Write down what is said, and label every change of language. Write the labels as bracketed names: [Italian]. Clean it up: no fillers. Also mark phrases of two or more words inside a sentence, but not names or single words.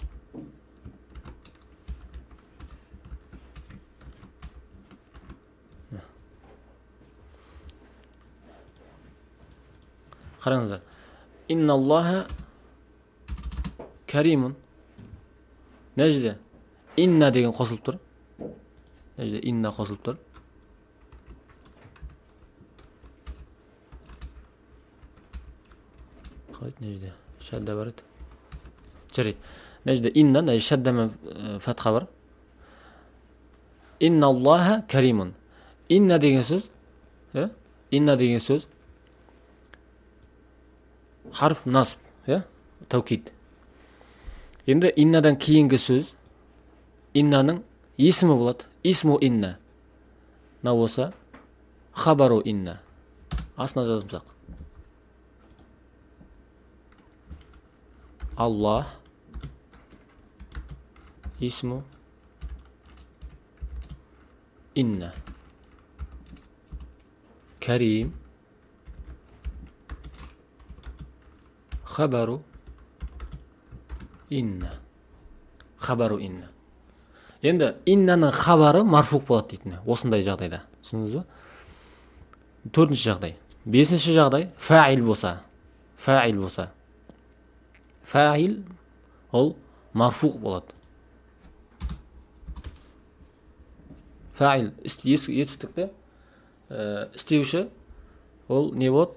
[Kazakh] Қараңыздар. [Arabic] إن الله كريم. [Kazakh] Мына жерде инна деген қосылып тұр. Мына жерде инна қосылып тұр. Нежде шадда бар еді. Жарайды. Нежде инна, нежде шадда мен фатха бар. [Arabic] إن الله كريم. [Kazakh] Инна деген сөз, инна деген сөз [Arabic] حرف نصب, [Kazakh] таукид. Енді иннадан кейінгі сөз иннаның есімі болады. [Arabic] اسم إن. [Kazakh] На болса [Arabic] خبر إن. [Kazakh] Астына жазымсақ. [Arabic] الله اسم إن. كريم خبر إن. خبر إن. [Kazakh] Енді иннаның хабары марфуқ болады дейтін. Осындай жағдайда. Түсіндіңіз бе? Төртінші жағдай. Бесінші жағдай фаил болса. Фаил ол марфуқ болады. Фаил етістікті істеуші ол не болады?